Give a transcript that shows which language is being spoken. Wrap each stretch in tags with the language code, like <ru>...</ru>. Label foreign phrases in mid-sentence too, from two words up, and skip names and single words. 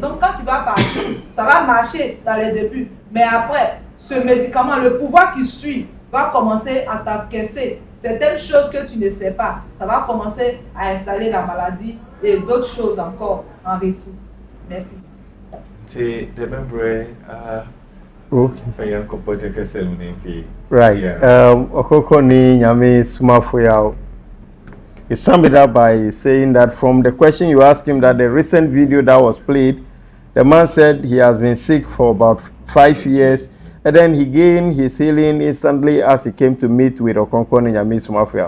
<fr>Donc, quand tu vas partir, ça va marcher dans les débuts. Mais après, ce médicament, le pouvoir qui suit, va commencer à t'encaisser certaines choses que tu ne sais pas. Ça va commencer à installer la maladie et d'autres choses encore en retour. Merci. C'est de même</fr> <en>Right.</en> <ak>Okoko ni nyame sumafo ya.</ak> <en>He summed it up by saying that from the question you asked him, that the recent video that was played, the man said he has been sick for about 5 years, and then he gained his healing instantly as he came to meet with Okonkwo Nyame Sumafo.</en>